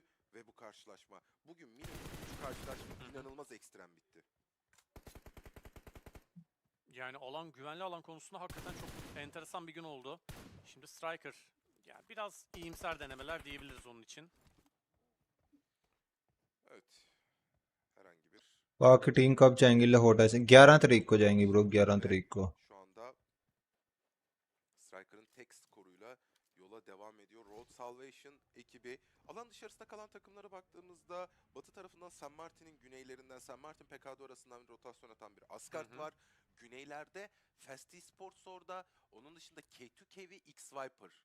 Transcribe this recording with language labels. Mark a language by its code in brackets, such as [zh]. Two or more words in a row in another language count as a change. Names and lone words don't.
[tr] Ve bu karşılaşma, bugün minimum 3 karşılaşma inanılmaz ekstrem bitti. Yani güvenli alan konusunda hakikaten çok enteresan bir gün oldu. Şimdi Striker, yani biraz iyimser denemeler diyebiliriz onun için. Evet. Herhangi bir [hi] बाकी टीम कब जाएंगी लाहौर ऐसे 11 तारीख को जाएंगी ब्रो 11 तारीख को [tr] şu anda Striker'ın tek skoruyla yola devam ediyor. Road Salvation ekibi. Alan dışarısında kalan takımlara baktığımızda batı tarafından San Martin'in güneylerinden San Martin PKKA arasından bir rotasyon atan bir Asgard var. Güneylerde Fast Esports orada. Onun dışında K2K ve X-Viper.